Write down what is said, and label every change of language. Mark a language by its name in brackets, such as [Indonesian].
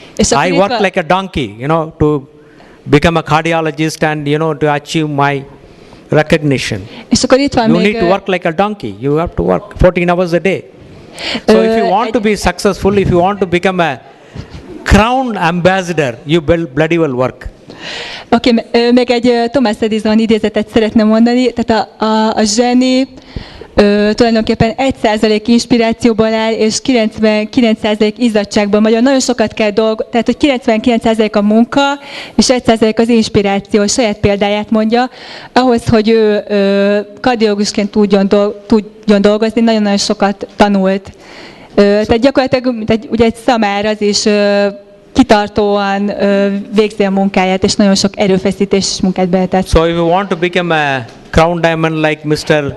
[English] I work like a donkey, to become a cardiologist and to achieve my recognition. [Hungarian] És akkor itt van [English] you need to work like a donkey. You have to work 14 hours a day. So if you want to be successful, if you want to become a crown ambassador, you bloody well work. [Hungarian] Oké, még egy Thomas Edison idézetet szeretném mondani. Tehát a zseni tulajdonképpen 1% inspirációból áll, és 99% izzadságból. Magyarul nagyon sokat kell dolgozni, tehát hogy 99% a munka, és 1% az inspiráció. Saját példáját mondja. Ahhoz, hogy ő kardiológusként tudjon dolgozni, nagyon-nagyon sokat tanult. Tehát gyakorlatilag ugye egy szamár az is kitartóan végzi a munkáját, és nagyon sok erőfeszítés és munkát beletett. [English] So if you want to become a crown diamond like Mr.